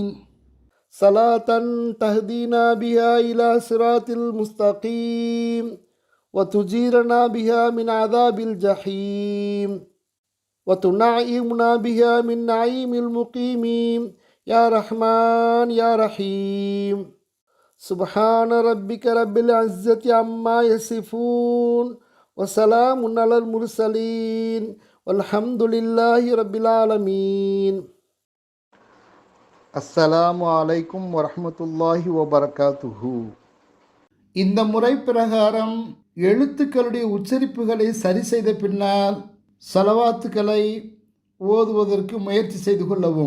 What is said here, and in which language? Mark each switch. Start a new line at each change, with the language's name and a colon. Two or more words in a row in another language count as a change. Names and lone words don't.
Arabic: صلاة تهدينا بها إلى صراط المستقيم وتجيرنا بها من عذاب الجحيم وتنعمنا بها من نعيم المقيمين يا رحمن يا رحيم سبحان ربك رب العزة عما يصفون وسلام على المرسلين والحمد لله رب العالمين. السلام عليكم ورحمة الله وبركاته.
Tamil: இந்த முறை பிரகாரம் எழுத்துக்களுடைய உச்சரிப்புகளை சரி செய்த பின்னால் சலவாத்துக்களை ஓதுவதற்கு முயற்சி செய்து கொள்ளவும்.